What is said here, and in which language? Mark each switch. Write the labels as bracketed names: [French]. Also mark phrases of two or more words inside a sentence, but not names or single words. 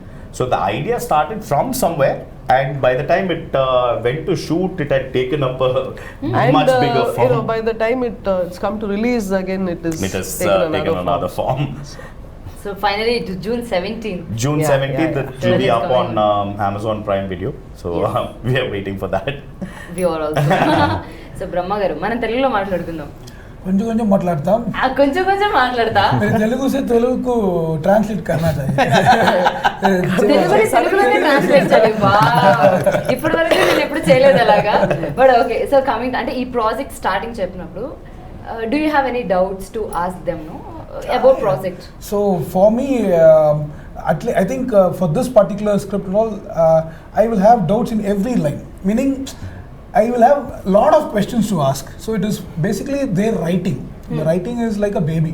[English] So the idea started from somewhere, and by the time it went to shoot, it had taken up a much bigger form. You know, by the time it's come to release again, it has taken another form. So finally, to June 17th. June Yeah, 17th, yeah. it will be It's up on coming. Amazon Prime Video. So Yes. we are waiting for that. We are also. [Telugu] సో బ్రహ్మ గారు మనం తెలుగులో మాట్లాడుకుందాం. కొంచెం కొంచెం మాట్లాడతాం. కొంచెం కొంచెం మాట్లాడతా. [Hindi] मेरे तेलुगु से तेलुगु को ट्रांसलेट करना चाहिए. [Telugu] తెలుగులోనే ట్రాన్స్లేట్ చేయాలి. ఇప్పటి వరకు నేను ఎప్పుడు చేయలేదు అలాగా. [English] But okay, so coming [Telugu] అంటే ఈ [English] project starting చెప్పినప్పుడు do you have any doubts to ask them no about project? So for me, I think for this particular script and all, I will have doubts in every line. Meaning, I will have a lot of questions to ask. So it is basically their writing. The writing is like a baby.